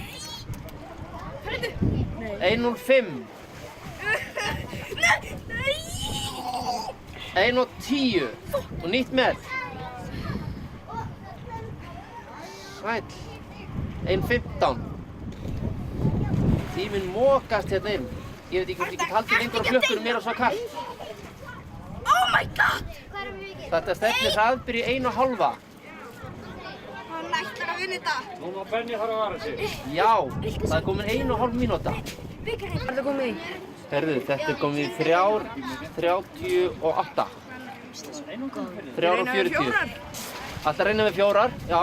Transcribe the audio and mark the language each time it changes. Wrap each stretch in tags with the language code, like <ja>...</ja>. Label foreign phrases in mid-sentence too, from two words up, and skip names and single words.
<is>1:05. 1:10. Og nýtt met. Sæll. 1:15. Tíminn mokast hérna inn. Ég veit ekki hvort ég get haldið lengur á klukkunum, mér er svo kalt.</is> <en>Oh my god!</en> <is>Þetta stefnir hraðbyr í 1,5. Hann ætlar að vinna þetta. Nú má Benni fara að vara sig. Já, það er komin 1,5 mínúta. Hvað er það komið í? Herðu, þetta er komið í 3:38. 3:40. Alltaf reyna við 4, já.</is>